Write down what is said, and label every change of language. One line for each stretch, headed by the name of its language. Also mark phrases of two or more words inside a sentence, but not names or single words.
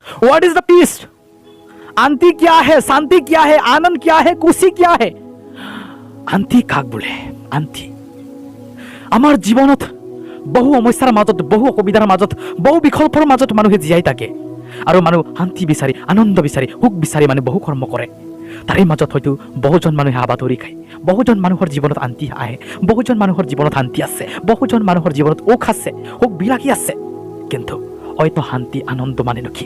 English: What is the peace?
Hindi: শান্তি क्या है, शांति क्या है, आनंद क्या है, खुशी क्या है?
Assamese: শান্তি কাক বোলে? শান্তি আমাৰ জীৱনত বহু সমস্যাৰ মাজত, বহু অসুবিধাৰ মাজত, বহু বিকল্পৰ মাজত মানুহে জীয়াই থাকে আৰু মানুহ শান্তি বিচাৰি, আনন্দ বিচাৰি, সুখ বিচাৰি মানে বহু কৰ্ম কৰে। তাৰে মাজত হয়তো বহুজন মানুহে হাবাথুৰি খায়, বহুজন মানুহৰ জীৱনত শান্তি আহে, বহুজন মানুহৰ জীৱনত শান্তি আছে, বহুজন মানুহৰ জীৱনত সুখ আছে, সুখ বিলাসী আছে, কিন্তু হয়তো শান্তি আনন্দ মানেনো কি?